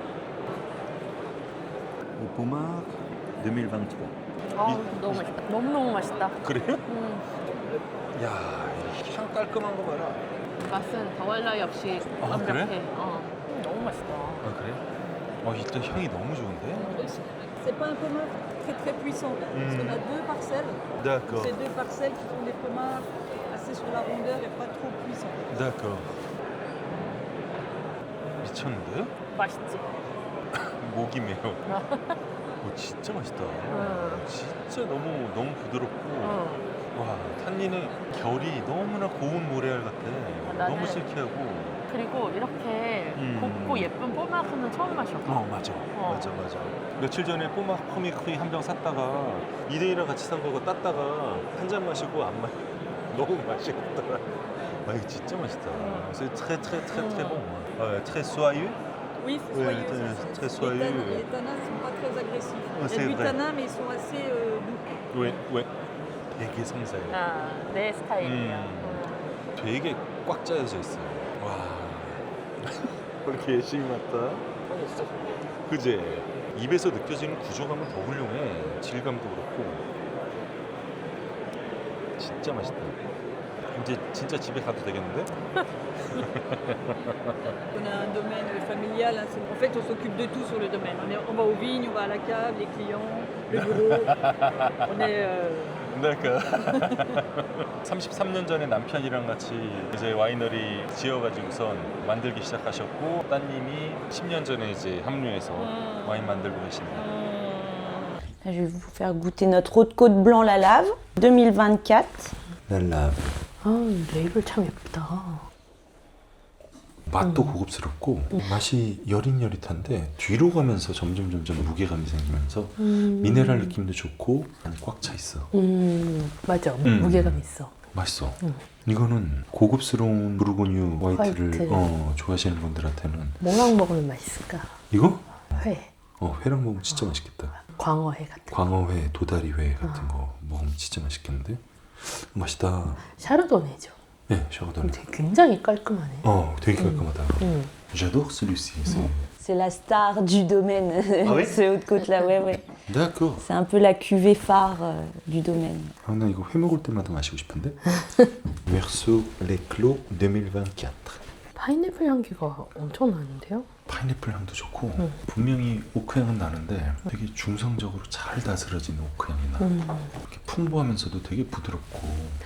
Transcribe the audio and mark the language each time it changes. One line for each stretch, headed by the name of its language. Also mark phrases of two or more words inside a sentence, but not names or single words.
Korean: 오포막 2023. 너무 맛있다. 너무너무 맛있다. 그래? 야, 이 향 깔끔한 거 봐라. 맛은 더할 나위 없이 아, 완벽해. 그래? 너무 맛있다. 아, 그래? 일단 향이 너무 좋은데?
French: C'est pas un pommard très puissant. Parce qu'on a deux parcelles. D'accord. Ces deux parcelles qui sont des pommards assez sur la rondeur et pas trop puissants. D'accord.
Korean: 미쳤는데? 맛있지? 목이 메요. 진짜 맛있다. 진짜 너무 부드럽고 와 탄닌의 결이 너무나 고운 모래알 같아. 나는 너무 실키하고. 그리고 이렇게 곱고 예쁜 뽀마크는 처음 마셔. 맞아. 며칠 전에 뽀막 코미크이 한 병 샀다가 2등이랑 같이 산 거고 땄다가 한 잔 마시고 안 마셔. 너무 맛이 없더라. 이거 진짜 맛있다.
French: C'est très bon. Très soyeux. Oui, c'est Ouais, soyeux. très soyeux. Les tanins ne sont pas très agressifs. Il y c'est a du vrai. tanin, mais ils sont assez doux.
Korean: 왜? 되게 섬세해. 내 스타일이야. 되게 꽉 짜여져 있어. 와. 그렇게 열심히 맞다. 그지? 입에서 느껴지는 구조감은 더 훌륭해. 질감도 그렇고. 진짜 맛있다. 이제 진짜 집에 가도 되겠는데?
French: On a un domaine familial. En fait, on s'occupe de tout sur le domaine. On va aux vignes, on va à la cave, les clients, le bureau. On est...
Korean: 그러니까 33년 전에 남편이랑 같이 이제 와이너리 지어가지고선 만들기 시작하셨고 따님이 10년 전에 이제 합류해서 와인 만들고 계십니다.
French: Je vais vous faire goûter notre haute côte blanc la lave 2024.
Korean: 랄라. 레이블 참 예쁘다. 맛도 고급스럽고 맛이 여릿여릿한데 뒤로 가면서 점점 무게감이 생기면서 미네랄 느낌도 좋고 안에 꽉 차 있어. 맞아. 무게감 있어. 맛있어. 이거는 고급스러운 부르고뉴 화이트를 화이트. 좋아하시는 분들한테는 뭐랑 먹으면 맛있을까? 이거? 회, 회랑 먹으면 진짜 맛있겠다. 광어회 같은 거. 광어회, 도다리회 같은 거 먹으면 진짜 맛있겠는데? 맛있다. 샤르도네죠. 네, 샤워도네. 되게 굉장히 깔끔하네. 되게 깔끔하다. 음.
French: J'adore celui-ci. C'est la star du domaine, Ah ouais ce Haute-Côte-là, ouais. D'accord. C'est un peu la cuvée phare du domaine.
Korean: 나 이거 회 먹을 때마다 마시고 싶은데? Meursault Les Clos 2024. 파인애플 향기가 엄청 나는데요? 파인애플 향도 좋고 분명히 오크 향은 나는데 되게 중성적으로 잘 다스려진 오크 향이 나. 이렇게 풍부하면서도 되게 부드럽고.